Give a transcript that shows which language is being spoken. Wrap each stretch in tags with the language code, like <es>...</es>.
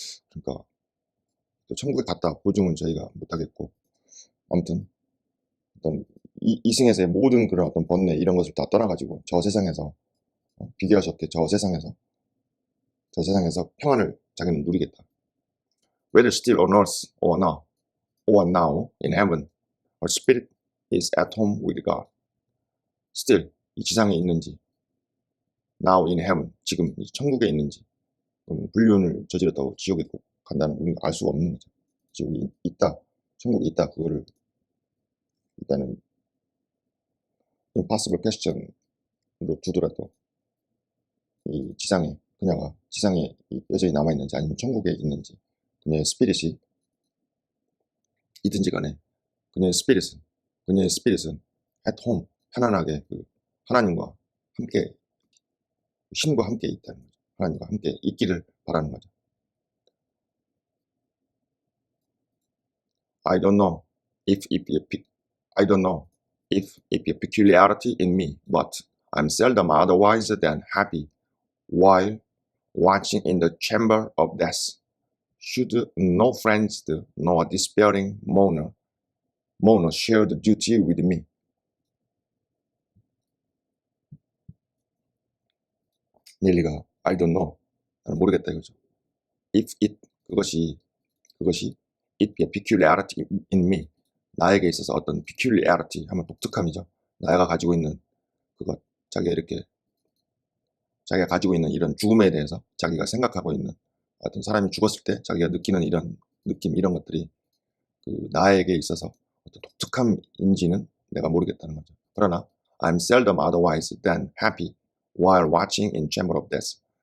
<ko>그러니까 또 천국에 갔다 보증은 저희가 못하겠고 아무튼 어떤 이승에서의 모든 그런 어떤 번뇌 이런 것을 다 떠나가지고 저 세상에서 비교할 수 없게 저 세상에서 평안을 자기는 누리겠다.</ko> <en>Whether still on earth or now in heaven, her spirit is at home with God.</en> <ko>Still 이 지상에 있는지,</ko> <en>now in heaven</en> <ko>지금 천국에 있는지, 불륜을 저질렀다고 지옥에 꼭 간다는 우리가 알 수가 없는 거죠. 지옥이 있다, 천국이 있다, 그거를 일단은</ko> <en>impossible question</en> <ko>으로 두더라도 이 그녀가 지상에 여전히 남아있는지 아니면 천국에 있는지, 그녀의 스피릿이 있든지 간에 그녀의 스피릿은</ko> <en>at home,</en> <ko>편안하게 그 하나님과 함께, 신과 함께 있다는 거죠. 하나님과 함께 있기를 바라는 거죠.</ko> <en>I don't know if a peculiarity in me, but I'm seldom otherwise than happy while watching in the chamber of death. Should no friends nor despairing mourner share the duty with me.</en> <ko>넬리가</ko> <en>I don't know,</en> <ko>나는 모르겠다 이거죠.</ko> <en>If</en> <ko>그것이</ko> <en>it be a peculiarity in me,</en> <ko>나에게 있어서 어떤</ko> <en>peculiarity</en> <ko>하면 독특함이죠. 나가 가지고 있는 그것, 자기가 가지고 있는 이런 죽음에 대해서 자기가 생각하고 있는 어떤 사람이 죽었을 때 자기가 느끼는 이런 느낌, 이런 것들이 그 나에게 있어서 어떤 독특함인지는 내가 모르겠다는 거죠. 그러나</ko> <en>I'm seldom otherwise than happy while watching in chamber of death.</en>